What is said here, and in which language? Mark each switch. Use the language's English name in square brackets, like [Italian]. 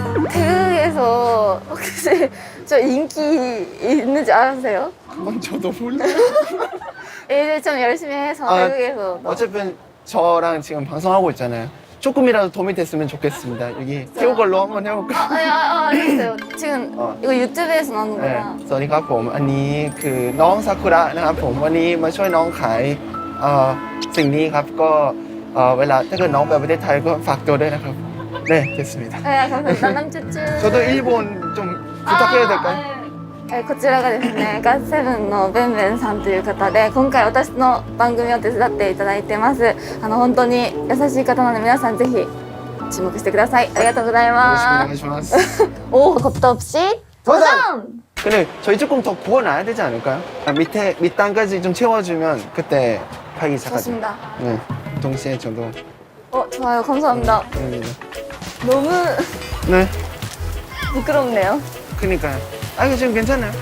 [Korean] 태국에서 혹시 저 인기 있는지 아세요? 저도 몰라요. 일을 좀 열심히 해서 아, 태국에서 어차피 저랑 지금 방송하고 있잖아요. 조금이라도 도움이 됐으면 좋겠습니다. 여기 태국 걸로 한번 해볼까? 알겠어요. 지금 이거 유튜브에서 나오는 เออ 거야. [Thai] สวัสดีครับผมอันนี้คือน้องซากุระนะครับผมวันนี้มาช่วยน้องขายสิ่งนี้ครับก็เวลาถ้าเกิดน้องไปประเทศไทยก็ฝากตัวด้วยนะครับ [Korean] 네, 됐습니다. 네, 감사합니다. 남쭈쭈. 저도 일본 좀 부탁해도 될까요? [Japanese] こちらがですね、ガッセブンのベンベンさんという方で、今回私の番組を手伝っていただいてます。本当に優しい方なので、皆さんぜひ注目してください。ありがとうございます 오시마스. [Korean] 오, 겁도 없이 도전! 근데 저희 조금 더 구워놔야 되지 않을까요? 밑단까지 좀 채워주면 그때 팔기 시작하죠. 좋습니다. 네, 동시에 저도. 좋아요. 감사합니다. 너무 네, 부끄럽네요. 그니까요. 아, 이거 지금 괜찮아요.